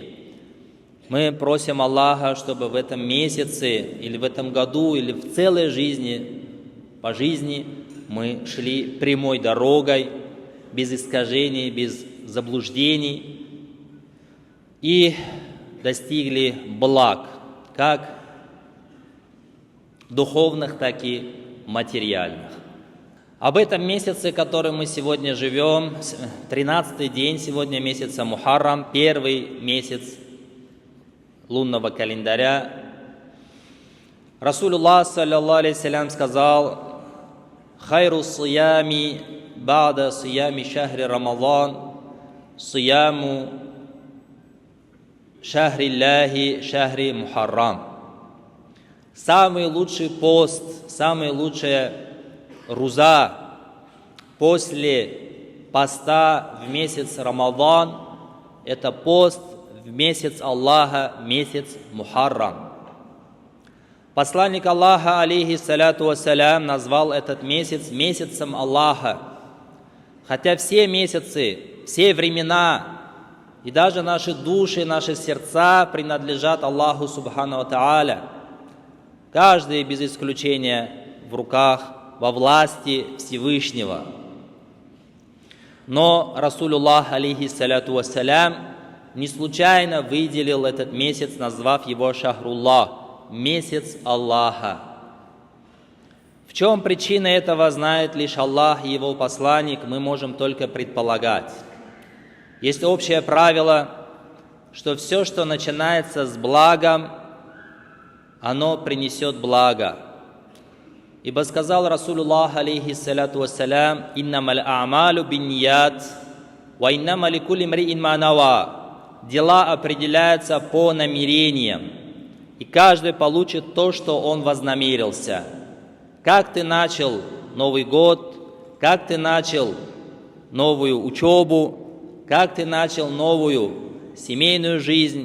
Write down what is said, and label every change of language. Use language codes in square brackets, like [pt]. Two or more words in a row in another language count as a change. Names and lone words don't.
[ru] Мы просим Аллаха, чтобы в этом месяце, или в этом году, или в целой жизни, по жизни, мы шли прямой дорогой, без искажений, без заблуждений, и достигли благ, как духовных, так и материальных. Об этом месяце, в котором мы сегодня живем, 13-й день сегодня месяца Мухаррам, первый месяц лунного календаря, [ar] رسول الله صلى الله عليه وسلم, сказал: «خير الصيام بعد صيام شهر رمضان صيام شهر الله شهر محرم». [ru] Самый лучший пост, самая лучшая руза после поста в месяц Рамадан – это пост в месяц Аллаха, месяц Мухаррам. Посланник Аллаха, [ar] عليه الصلاة والسلام, [ru] назвал этот месяц месяцем Аллаха. Хотя все месяцы, все времена и даже наши души, наши сердца принадлежат [ar] الله سبحانه وتعالى. [ru] Каждый без исключения в руках, во власти Всевышнего. [ar] Но رسول الله عليه الصلاة والسلام, [ru] не случайно выделил этот месяц, назвав его Шахруллах, месяц Аллаха. В чем причина этого, знает лишь Аллах и Его посланник, мы можем только предполагать. Есть общее правило, что все, что начинается с благом, оно принесет благо. Ибо сказал [ar] رسول الله عليه الصلاة والسلام: «إنما الأعمال بالنيات وإنما لكل امرئ ما نوى». [ru] Дела определяются по намерениям, и каждый получит то, что он вознамерился. Как ты начал Новый год, как ты начал новую учебу, как ты начал новую семейную жизнь.